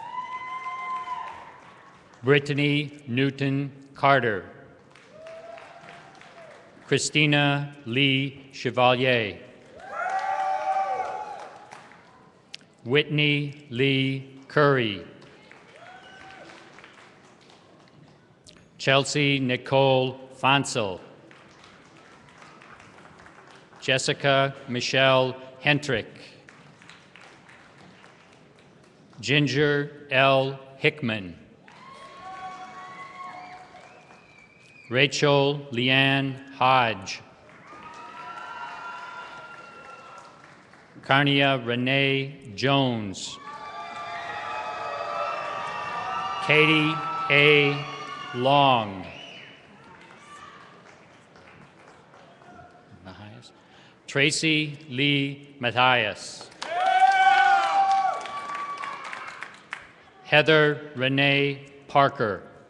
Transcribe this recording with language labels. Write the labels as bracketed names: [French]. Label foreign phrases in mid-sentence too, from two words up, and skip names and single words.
[English] Brittany Newton Carter. Christina Lee Chevalier. Whitney Lee Curry. Chelsea Nicole Fonsel. Jessica Michelle Hentrick. Ginger L. Hickman. Rachel Leanne Hodge. Carnia Renee Jones. Katie A. Long. Tracy Lee Matthias. Heather Renee Parker.